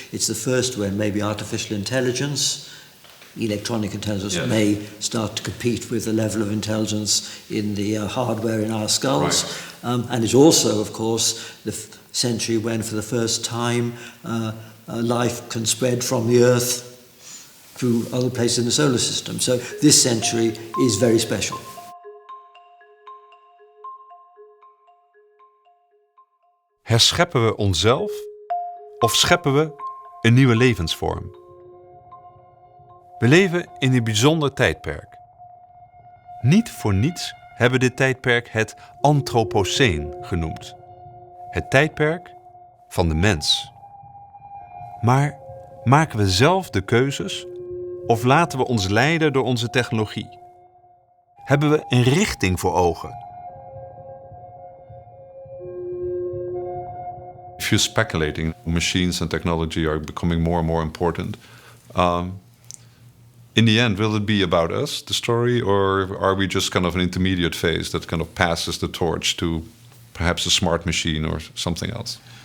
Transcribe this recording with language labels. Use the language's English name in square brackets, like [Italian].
[English] It's the first when maybe artificial intelligence, electronic intelligence, may start to compete with the level of intelligence in the hardware in our skulls. And it's also, of course, the century when, for the first time, life can spread from the Earth to other places in the solar system. So this century is very special. [Dutch] Herscheppen we onszelf of scheppen we een nieuwe levensvorm? We leven in een bijzonder tijdperk. Niet voor niets hebben we dit tijdperk het Anthropoceen genoemd. Het tijdperk van de mens. Maar maken we zelf de keuzes of laten we ons leiden door onze technologie? Hebben we een richting voor ogen? [English] If you're speculating, machines and technology are becoming more and more important. In the end, will it be about us, the story, or are we just kind of an intermediate phase that kind of passes the torch to perhaps a smart machine or something else?